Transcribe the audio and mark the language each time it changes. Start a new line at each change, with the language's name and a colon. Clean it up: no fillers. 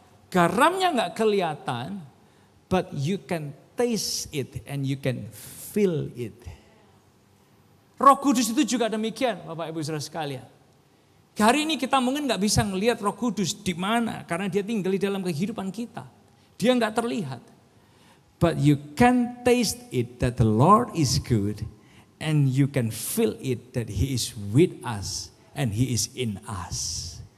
Indonesian: Garamnya nggak kelihatan,
English: but you can taste it and you can feel it.
Indonesian: Roh Kudus itu juga demikian, Bapak Ibu Saudara sekalian. Hari ini kita mungkin nggak bisa ngelihat Roh Kudus di mana karena dia tinggal di dalam kehidupan kita. Dia nggak terlihat.
English: But you can taste it that the Lord is good and you can feel it that He is with us and He is in us.